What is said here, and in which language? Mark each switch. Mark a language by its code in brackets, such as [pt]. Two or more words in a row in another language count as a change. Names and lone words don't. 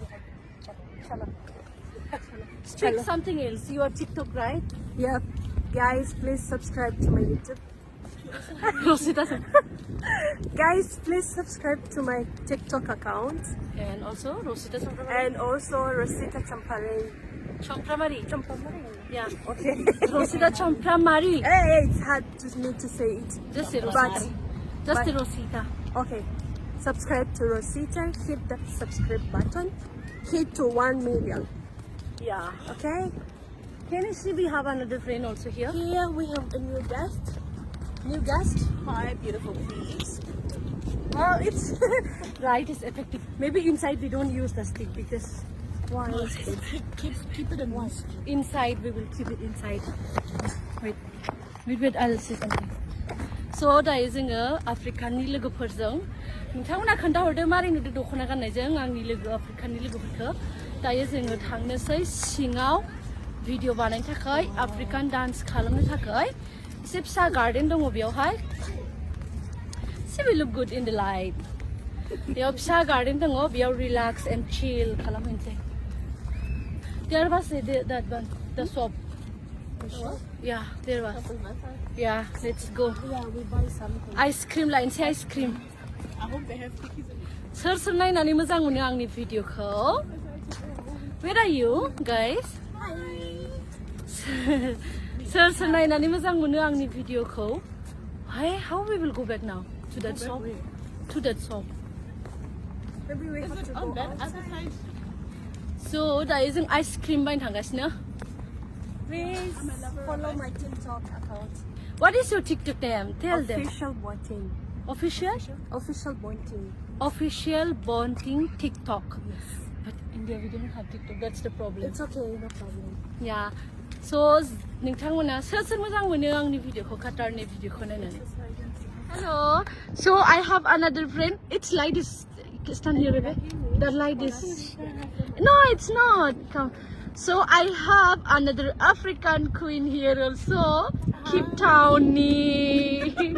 [en] Speak something else. You are TikTok, right? Yep. Guys, please subscribe to my YouTube. Rosita. Guys, please subscribe to my TikTok account. And also Rosita Champramary. And also Rosit Champramary. Champramary. Champramary. Yeah. Okay. Rosita Champramary. Hey, it's hard to me to say it. Just say But- Rosita. Just but- say Rosita. Okay. Subscribe to Rosita. Hit the subscribe button. Hit to 1 million. Yeah. Okay. Can you see we have another friend also here? Here we have a new guest. New guest. Hi, beautiful please. Well, it's right. It's effective. Maybe inside we don't use the stick because Why? keep it in one. Inside we will keep it inside. Wait. I'll say something. So [brx] da जोङो आफ्रिकानि लोगोफोरजों नोंथांमोना खोन्थाहरदो मारै नुदों दख'ना गाननायजों आंनि लोगो आफ्रिकानि लोगोफोरखौ दायो जोङो थांनोसै सिङाव भिडिअ बानायनो थाखाय [en] African dance [brx] खालामनो थाखाय एसे फिसा गार्डेन दङ बेयावहाय [en] See we look good in the light. [brx] बेयाव फिसा गार्डेन दङ बेयाव [en] relax and chill [brx] खालामहैनोसै [en] There was that one, the shop. Yeah, there was. Yeah, let's go. Yeah, we buy something. Ice cream लायनोसै ice cream. I hope they have cookies in it. [brx] सोर नायनानै मोजां मोनो आंनि भिडिअखौ? [en] Where are you guys? [brx] सोर नायनानै मोजां मोनो आंनि भिडिअखौ? [en] Hey, how we will go back now to that shop? To that shop. Maybe we have to go On that outside. other side. [brx] So दायो जों [en] ice cream [brx] बायनो थांगासिनो. [en] Please follow my TikTok account. What is your TikTok name? Tell them. Official bonding. Official? Official bonding. Official bonding TikTok. Yes. But India we don't have TikTok. That's the problem. It's okay, no problem. Yeah. [brx] So नोंथांमोना सोर मोजां मोनो आंनि भिडिअखौ काटारनि भिडिअखौ नायनानै? [en] Hello. So I have another friend. It's light is stand here, baby. The light is. No, it's not. Come. So I have another African queen here also. Cape Townie.